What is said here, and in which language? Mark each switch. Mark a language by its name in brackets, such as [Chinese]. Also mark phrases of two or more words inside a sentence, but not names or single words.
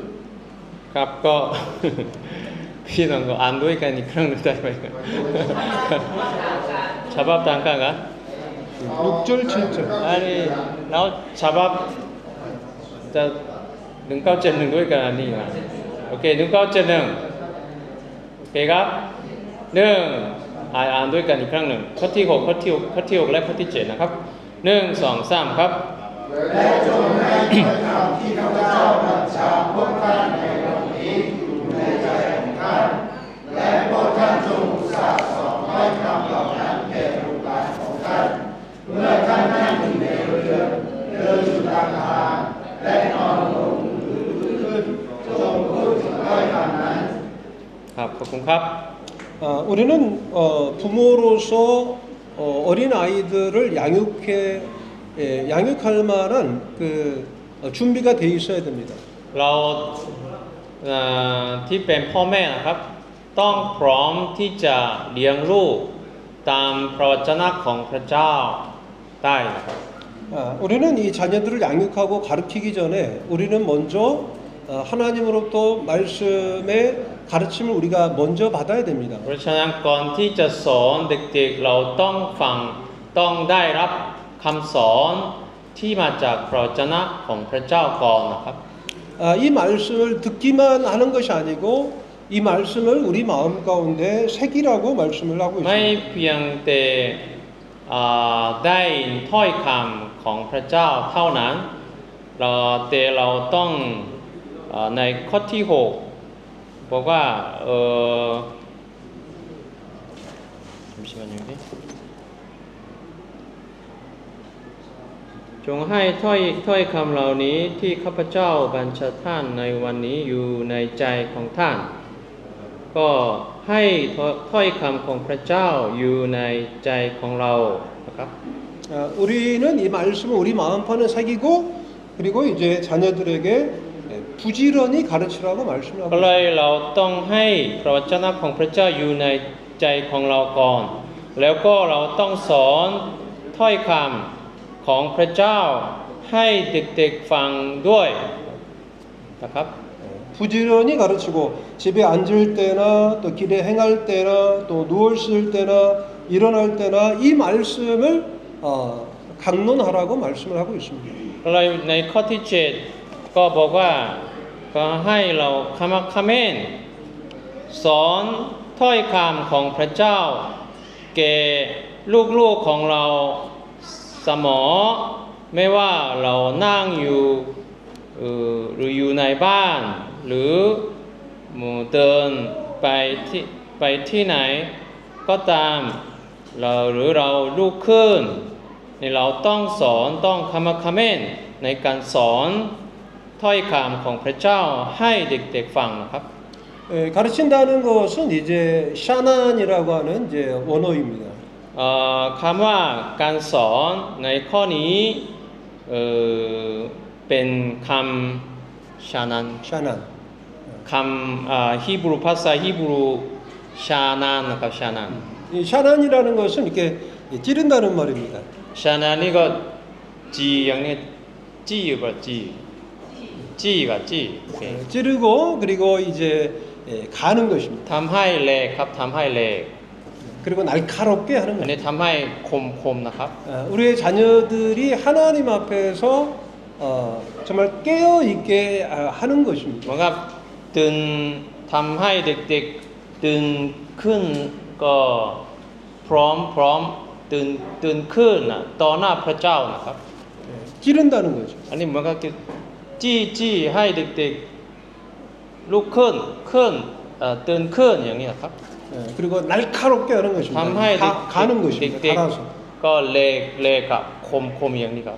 [Thai] ครับก็ พี่น้องก็อ่านด้วยกันอีกครั้งหนึงได้ไหมฉบับต่างกันเหรอ [Korean] 6절 7절. 아니 나 잡아 자 능가오째는 [Thai] ด้วยกันนี่นะโอเค [Korean] 능가오째는 오케이가 [Thai] 1 อ่านด้วยกันอีกครั้งหนึ่งข้อที่ 6 ข้อที่ 6 ข้อที่ 6 และข้อที่ 7 นะครับ 1 2 3 ครับ และจงให้ถ้อยคำที่ข้าพเจ้าบัญชาพวกท่านในวันนี้อยู่ในใจของท่านและพวกท่านจงอุตส่าห์สอนถ้อยคำเหล่านั้นแก่ลูกหลานของท่านเมื่อท่านนั่งอยู่ในเรือเดินอยู่ตามทางและนอนลงหรือลุกขึ้นจงพูดถึงถ้อยคำนั้น ครับขอบคุณครับ [Korean] 우리는 부모로서 어린 아이들을 양육할 만한 그 준비가 돼 있어야 됩니다. [Thai] เราที่เป็นพ่อแม่นะครับ ต้องพร้อมที่จะเลี้ยงลูกตามพระวจนะของพระเจ้าได้นะครับ [Korean] 우리는 이 자녀들을 양육하고 가르치기 전에 우리는 먼저 하나님으로부터 말씀의 가르침을 우리가 먼저 받아야 됩니다. [Thai] เพราะฉะนั้นก่อนที่จะสอนเด็กๆเราต้องฟังต้องได้รับคำสอนที่มาจากพระวจนะของพระเจ้าก่อนนะครับ [Korean] 이 말씀을 듣기만 하는 것이 아니고 이 말씀을 우리 마음 가운데 새기라고 말씀을 하고 [Thai] ไม่ [Korean] 있습니다. [Thai] เพียงแต่ได้ถ้อยคำของพระเจ้าเท่านั้นแต่เราต้องในข้อที่ 6 บอกว่า잠시만요. จงให้ถ้อยคำเหล่านี้ที่ข้าพเจ้าบัญชาท่านในวันนี้อยู่ในใจของท่าน ก็ให้ถ้อยคำของพระเจ้าอยู่ในใจของเรานะครับ [Korean] 우리는 이 말씀을 우리 마음판에 새기고 그리고 이제 자녀들에게 부지런히 가르치라고 말씀을 [Thai] ก็ [Korean] 하고 [Thai] เล [Korean] 있습니다. [Thai] ยเราต้องให้พระวจนะของพระเจ้าอยู่ในใจของเราก่อน แล้วก็เราต้องสอนถ้อยคำของพระเจ้าให้เด็กๆฟังด้วยนะครับ [Korean] 부지런히 가르치고 집에 앉을 때나 또 길에 행할 때나 또 누웠을 때나 일어날 때나 이 말씀을 강론하라고 말씀을 하고 있습니다. [Thai] เลยในข้อที่ 7 ก็บอกว่าก็ให้เราขมักเขม้นสอนถ้ อยคำของพระเจ้าแก่ลูกๆของเราเสมอไม่ว่าเรานั่งอยู่หรืออยู่ในบ้านหรือเดินไปที่ไหนก็ตามหรือเราลุกขึ้นเราต้องสอนต้องขมักเขม้นในการสอนถ้อยคำของพระเจ้าให้เด็กๆฟังนะครับ [Korean] 가르친다는 것은 이제 샤난이라고 하는 이제 원어입니다. [Thai] คำว่าการสอนในข้อนี้เป็นคำชานัน [Korean] 샤난. [Thai] คำฮีบรูภาษาฮีบรูชานันนะครับชานัน [Korean] 이 샤난이라는 것은 이렇게 찌른다는 말입니다. [Thai] ชานันนี่ก็จีอย่างนี้จี้อยู่ป่ะจี้กับจี้โอเค [Korean] 찌르고 그리고 이제 가는 것입니다. [Thai] ทำให้แหลกครับทำให้แหลก [Korean] 그리고 날카롭게 하는 [Thai] อัน [Korean] 거예요. [Thai] นี้ทำให้คมนะครับ [Korean] 우리의 자녀들이 하나님 앞에서 정말 깨어 있게 하는 [Thai] เหมื [Korean] 것입니다. [Thai] อนกับตื่นทำให้เด็กๆตื่นขึ้นก็พร้อมตื่นขึ้นต่อหน้าพระเจ้านะครับ [Korean] 찌른다는 거죠. [Thai] อันนี้เหมือนกับจี้ให้เด็กๆลุกขึ้นตื่นขึ้นอย่างนี้ครับ [Korean] 그리고 날카롭게 하는 것입니다. [Thai] ทำให้ [Korean] 가는 것입니다. [Thai] เด็ก [Korean] 갈아서. [Thai] ๆก็เลกกับคคมอย่างนี้ครับ